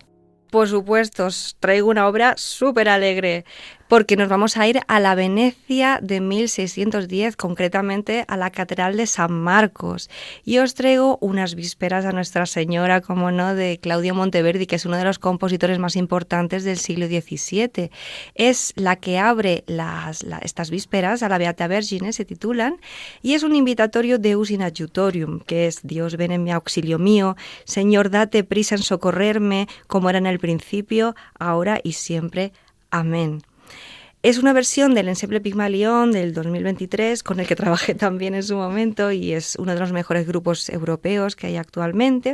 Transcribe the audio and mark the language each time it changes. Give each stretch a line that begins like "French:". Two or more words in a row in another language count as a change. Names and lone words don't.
Spanish: Por supuesto, os traigo una obra súper alegre, porque nos vamos a ir a la Venecia de 1610, concretamente a la Catedral de San Marcos. Y os traigo unas vísperas a Nuestra Señora, como no, de Claudio Monteverdi, que es uno de los compositores más importantes del siglo XVII. Es la que abre estas vísperas, a la Beata Vergine se titulan, y es un invitatorio
Latin: Deus in adjutorium,
Spanish: que es Dios ven en mi auxilio mío, Señor date prisa en socorrerme, como era en el principio, ahora y siempre. Amén. Es una versión del Ensemble Pigmalión del 2023, con el que trabajé también en su momento y es uno de los mejores grupos europeos que hay actualmente.